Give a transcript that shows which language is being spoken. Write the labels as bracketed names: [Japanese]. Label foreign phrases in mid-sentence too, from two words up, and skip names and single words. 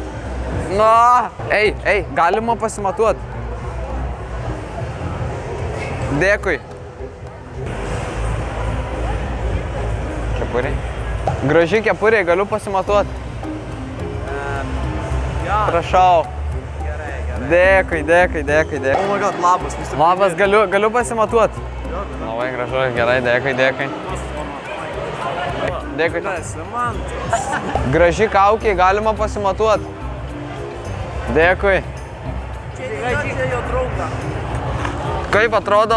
[Lithuanian] Na, galima pasimatuoti. Dėkui. Kepurė. Graži kepurė, galiu pasimatuoti. Prašau. Dėkui. [English] Oh my god, [Lithuanian] labas. Labas, galiu pasimatuoti. Labai gražu, gerai, dėkui. Dėkui. Graži kaukė, galima pasimatuoti. Dėkui. Čia jo drauga. Kaip atrodau?